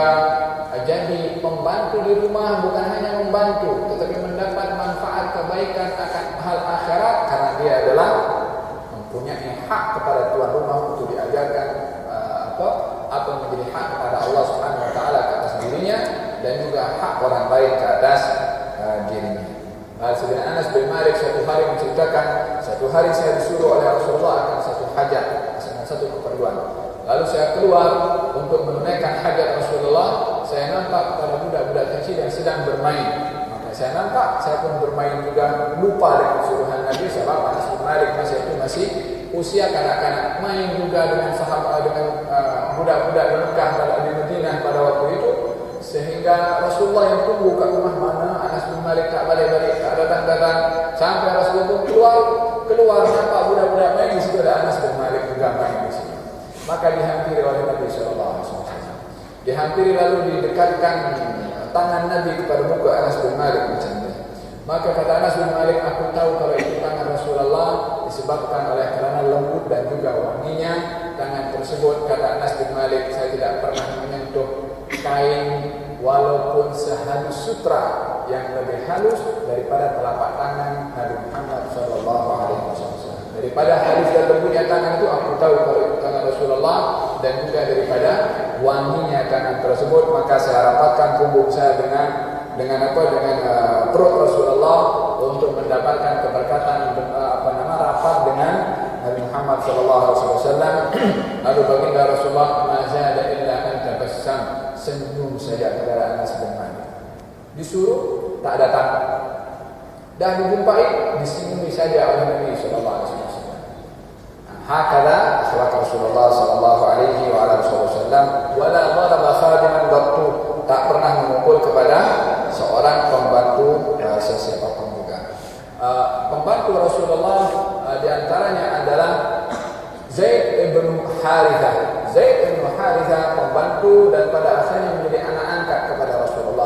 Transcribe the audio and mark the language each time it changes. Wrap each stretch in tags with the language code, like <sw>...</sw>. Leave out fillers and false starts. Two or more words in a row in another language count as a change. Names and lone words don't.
<ms>Jadi pembantu di rumah bukan hanya membantu, tetapi mendapat manfaat kebaikan akan hal akhirat, karena dia adalah mempunyai hak kepada tuan rumah untuk diajarkan apa menjadi hak kepada Allah</ms> <ar>سبحانه وتعالى</ar> <ms>ke atas dirinya, dan juga hak orang lain ke atas dirinya. Sayyidina Anas bin Malik satu hari menceritakan, satu hari saya disuruh oleh Rasulullah akan satu hajat, satu keperluan. Lalu saya keluar untuk menunaikan hajat Rasulullah. Saya nampak pada budak-budak kecil yang sedang bermain. Maka saya nampak, saya pun bermain juga, lupa dengan suruhan Nabi. Sebab Anas bin Malik masih usia kanak-kanak, main juga dengan sahabat, dengan budak-budak di Mekah, di Madinah pada waktu itu. Sehingga Rasulullah yang tunggu kat rumah mana Anas bin Malik tak balik-balik, tak datang-datang. Sampai Rasulullah pun keluar nampak budak-budak main di situ, ada Anas bin Malik juga main di situ. Maka dihampiri oleh Nabi SAW. Dihampiri lalu didekatkan tangan Nabi kepada muka Anas bin Malik macam ni. Maka kata Anas bin Malik, aku tahu kalau itu tangan Rasulullah disebabkan oleh kerana lembut dan juga wanginya tangan tersebut. Kata Anas bin Malik, saya tidak pernah menyentuh kain walaupun sehalus sutra yang lebih halus daripada telapak tangan Nabi Muhammad SAW. Daripada halus dan lembutnya tangan itu, aku tahu kalau itu tangan Rasulullah, dan juga daripada wanginya tangan tersebut. Maka saya rapatkan punggung saya dengan perut Rasulullah untuk mendapatkan keberkatan rapat dengan Nabi Muhammad SAW. Lalu baginda Rasulullah,</ms> <ar>ما زاد إلا أن تبسم,</ar> <ms>senyum saja kepada Anas bin Malik. Disuruh tak datang, dah dijumpai disenyumi saja oleh Nabi SAW.</ms> <ar>هكذا أخلاق رسول الله صلى الله عليه وعلى آله وسلم، ولا ضرب خادما قط,</ar> <ms>tak pernah memukul kepada seorang pembantu sesiapapun juga. Pembantu Rasulullah di antaranya adalah Zaid bin Harithah. Zaid bin Harithah pembantu dan pada akhirnya menjadi anak angkat kepada Rasulullah.</ms>